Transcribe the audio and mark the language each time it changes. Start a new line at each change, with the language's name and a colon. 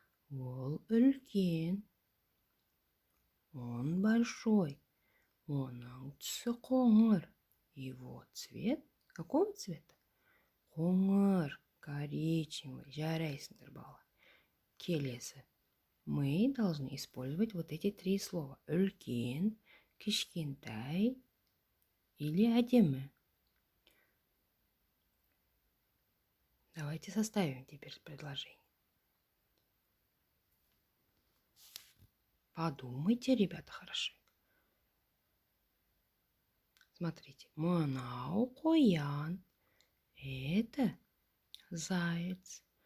Kazakh: Ол үлкен.
Russian: Он большой.
Kazakh: Оның түсі қоңыр.
Russian: Его цвет какого цвета?
Kazakh: Қоңыр,
Russian: коричневый.
Kazakh: Жарайсыңдар, балалар. Келесі.
Russian: Мы должны использовать вот эти три слова.
Kazakh: Үлкен, кішкентай или әдемі.
Russian: Давайте составим теперь предложение. Подумайте, ребята, хорошо. Смотрите.
Kazakh: Мынау қоян.
Russian: Это заяц.